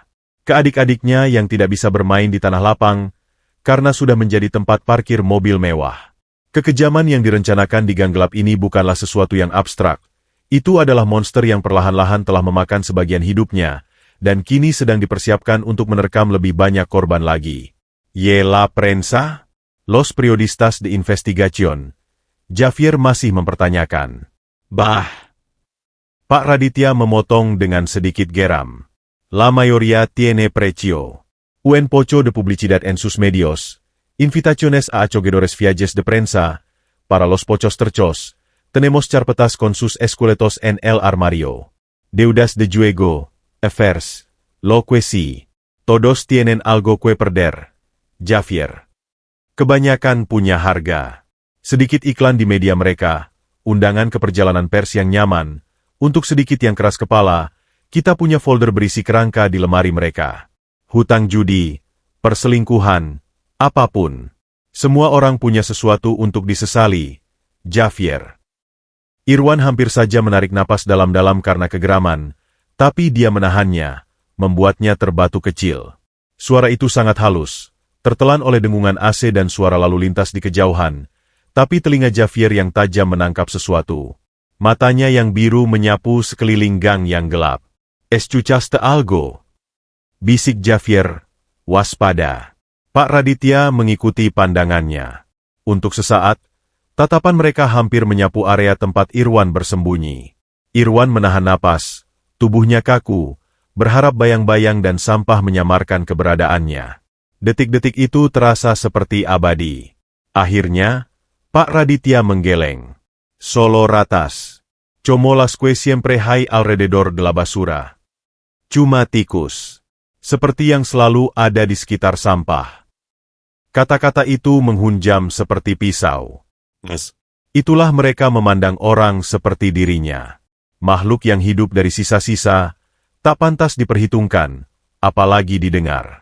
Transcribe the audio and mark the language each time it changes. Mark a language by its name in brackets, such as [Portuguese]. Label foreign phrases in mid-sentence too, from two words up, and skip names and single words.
[Indonesian] Ke adik-adiknya yang tidak bisa bermain di tanah lapang, karena sudah menjadi tempat parkir mobil mewah. Kekejaman yang direncanakan di gang gelap ini bukanlah sesuatu yang abstrak. Itu adalah monster yang perlahan-lahan telah memakan sebagian hidupnya, dan kini sedang dipersiapkan untuk menerkam lebih banyak korban lagi. [Spanish] "Y la prensa? Los periodistas de investigación?" [Indonesian] Javier masih mempertanyakan. "Bah!" Pak Raditya memotong dengan sedikit geram. [Spanish] "La mayoría tiene precio. Un poco de publicidad en sus medios. Invitaciones a acogedores viajes de prensa. Para los pochos terchos. Tenemos carpetas con sus esqueletos en el armario. Deudas de juego. Affairs. Lo que sí. Todos tienen algo que perder. Javier." [Indonesian] Kebanyakan punya harga. Sedikit iklan di media mereka, undangan ke perjalanan pers yang nyaman. Untuk sedikit yang keras kepala, kita punya folder berisi kerangka di lemari mereka. Hutang judi, perselingkuhan, apapun. Semua orang punya sesuatu untuk disesali. Javier. Irwan hampir saja menarik napas dalam-dalam karena kegeraman, tapi dia menahannya, membuatnya terbatu kecil. Suara itu sangat halus, tertelan oleh dengungan AC dan suara lalu lintas di kejauhan, tapi telinga Javier yang tajam menangkap sesuatu. Matanya yang biru menyapu sekeliling gang yang gelap. [Spanish] "Escuchaste algo?" bisik Javier, [Indonesian] waspada. Pak Raditya mengikuti pandangannya. Untuk sesaat, tatapan mereka hampir menyapu area tempat Irwan bersembunyi. Irwan menahan napas, tubuhnya kaku, berharap bayang-bayang dan sampah menyamarkan keberadaannya. Detik-detik itu terasa seperti abadi. Akhirnya, Pak Raditya menggeleng. [Spanish] "Solo ratas. Como las que siempre hay alrededor de la basura." [Indonesian] Cuma tikus. Seperti yang selalu ada di sekitar sampah. Kata-kata itu menghunjam seperti pisau. Itulah mereka memandang orang seperti dirinya. Makhluk yang hidup dari sisa-sisa, tak pantas diperhitungkan, apalagi didengar.